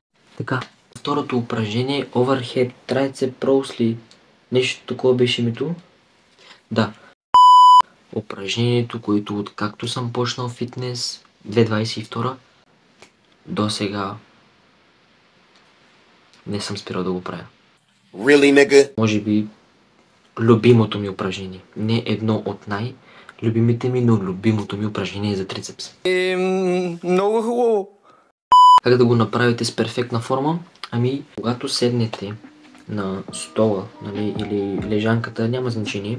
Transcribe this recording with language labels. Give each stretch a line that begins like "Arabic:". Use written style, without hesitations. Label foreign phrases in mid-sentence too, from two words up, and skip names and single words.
Bulgarian: Така, второто упражнение е
English: Overhead Tricep Pros
Bulgarian: ли? Нещо такова беше името? Да. Упражнението, което откакто съм почнал фитнес 2022 до сега не съм спирал да го правя.
English: Really, nigga?
Bulgarian: Може би любимото ми упражнение. Не едно от най-любимите ми, но любимото ми упражнение за трицепс. Много хубаво. Как да го направите с перфектна форма? Ами, когато седнете на стола, нали, или лежанката, няма значение.